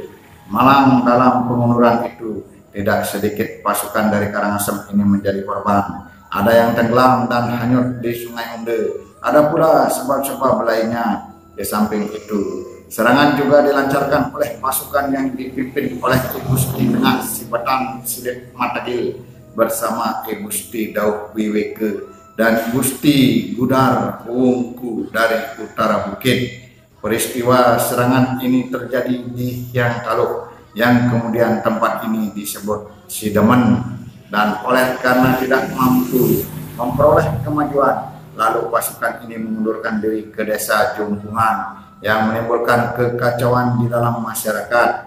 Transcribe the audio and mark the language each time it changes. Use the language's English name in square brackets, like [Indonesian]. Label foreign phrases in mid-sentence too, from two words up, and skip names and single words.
[Indonesian] Malang dalam pengunduran itu, tidak sedikit pasukan dari Karangasem ini menjadi korban. Ada yang tenggelam dan hanyut di Sungai Unde. Ada pula sebab-sebab lainnya. Di samping itu, serangan juga dilancarkan oleh pasukan yang dipimpin oleh I Gusti Tengah Sibatan Silit Matagil bersama I Gusti Dauh Wiweke dan Gusti Gudar Wungku dari utara bukit. Peristiwa serangan ini terjadi di Hyang Taluh, yang kemudian tempat ini disebut Sidemen, dan oleh karena tidak mampu memperoleh kemajuan, lalu pasukan ini mengundurkan diri ke desa Jumbungan yang menimbulkan kekacauan di dalam masyarakat.